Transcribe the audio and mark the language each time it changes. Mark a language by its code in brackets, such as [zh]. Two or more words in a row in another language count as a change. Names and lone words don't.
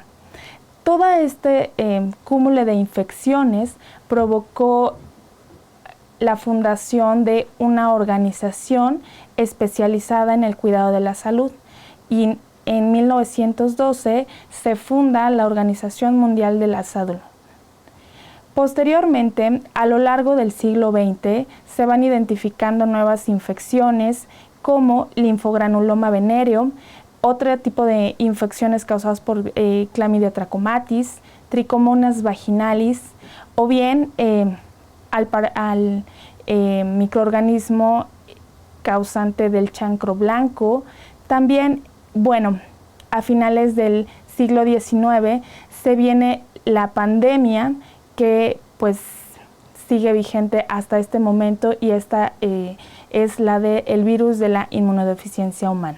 [es] Todo este cúmulo de infecciones provocó la fundación de una organización especializada en el cuidado de la salud, y en 1912 se funda la Organización Mundial de la Salud. Posteriormente, a lo largo del siglo XX, se van identificando nuevas infecciones como linfogranuloma venéreo, otro tipo de infecciones causadas por Chlamydia trachomatis, tricomonas vaginalis, o bien al microorganismo causante del chancro blanco. También, a finales del siglo XIX se viene la pandemia que sigue vigente hasta este momento, y esta es la del virus de la inmunodeficiencia humana.